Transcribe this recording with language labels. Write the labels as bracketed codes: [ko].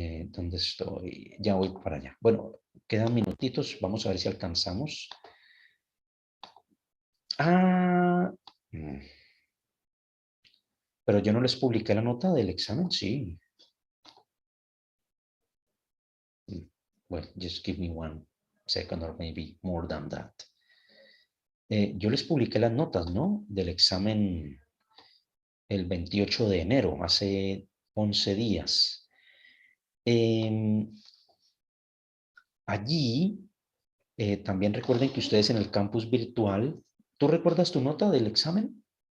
[es] ¿Dónde estoy? Ya voy para allá. Bueno, quedan minutitos. Vamos a ver si alcanzamos. Ah, pero yo no les publiqué la nota del examen, sí. [en] Well, just give me 1 second or maybe more than that. [es] Yo les publiqué las notas, ¿no? Del examen el 28 de enero, hace 11 días. Allí, también recuerden que ustedes en el campus virtual, ¿tú recuerdas tu nota del examen?